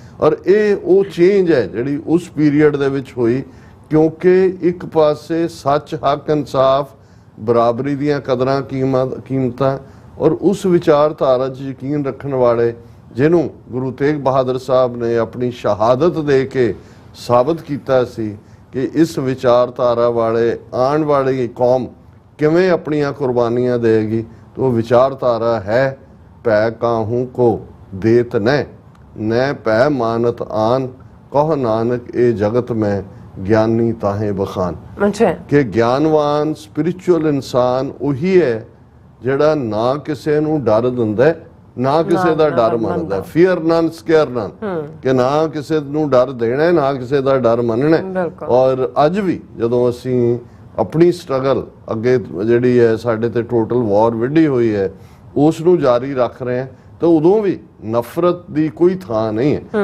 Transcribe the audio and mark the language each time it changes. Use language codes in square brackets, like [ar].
[pa] ਔਰ ਇਹ ਉਹ ਚੇਂਜ ਹੈ ਜਿਹੜੀ ਉਸ ਪੀਰੀਅਡ ਦੇ ਵਿੱਚ ਹੋਈ, ਕਿਉਂਕਿ ਇੱਕ ਪਾਸੇ ਸੱਚ, ਹੱਕ, ਇਨਸਾਫ, ਬਰਾਬਰੀ ਦੀਆਂ ਕਦਰਾਂ ਕੀਮਤਾਂ ਔਰ ਉਸ ਵਿਚਾਰਧਾਰਾ 'ਚ ਯਕੀਨ ਰੱਖਣ ਵਾਲੇ ਜਿਹਨੂੰ ਗੁਰੂ ਤੇਗ ਬਹਾਦਰ ਸਾਹਿਬ ਨੇ ਆਪਣੀ ਸ਼ਹਾਦਤ ਦੇ ਕੇ ਸਾਬਤ ਕੀਤਾ ਸੀ ਕਿ ਇਸ ਵਿਚਾਰਧਾਰਾ ਵਾਲੇ ਆਉਣ ਵਾਲੀ ਕੌਮ ਕਿਵੇਂ ਆਪਣੀਆਂ ਕੁਰਬਾਨੀਆਂ ਦੇਗੀ। [hi] तो विचारधारा है पै काहू को देत न पै मानत आन कह नानक ए जगत में ज्ञानी ताहे बखान। अच्छा कि ज्ञानवान स्पिरिचुअल इंसान उही है [pa] ਜਿਹੜਾ ਨਾ ਕਿਸੇ ਨੂੰ ਡਰ ਦਿੰਦਾ ਨਾ ਕਿਸੇ ਦਾ ਡਰ ਮੰਨਦਾ। ਫੀਅਰ ਨਨ ਸਕੇਅਰ ਨਨ, ਕਿ ਨਾ ਕਿਸੇ ਨੂੰ ਡਰ ਦੇਣਾ ਨਾ ਕਿਸੇ ਦਾ ਡਰ ਮੰਨਣਾ। ਔਰ ਅੱਜ ਵੀ ਜਦੋਂ ਅਸੀਂ ਆਪਣੀ ਸਟਰਗਲ ਅੱਗੇ ਜਿਹੜੀ ਹੈ ਸਾਡੇ ਤੇ ਟੋਟਲ ਵਾਰ ਵਿੱਢੀ ਹੋਈ ਹੈ ਉਸ ਨੂੰ ਜਾਰੀ ਰੱਖ ਰਹੇ ਹਾਂ ਤਾਂ ਉਦੋਂ ਵੀ ਨਫ਼ਰਤ ਦੀ ਕੋਈ ਥਾਂ ਨਹੀਂ ਹੈ।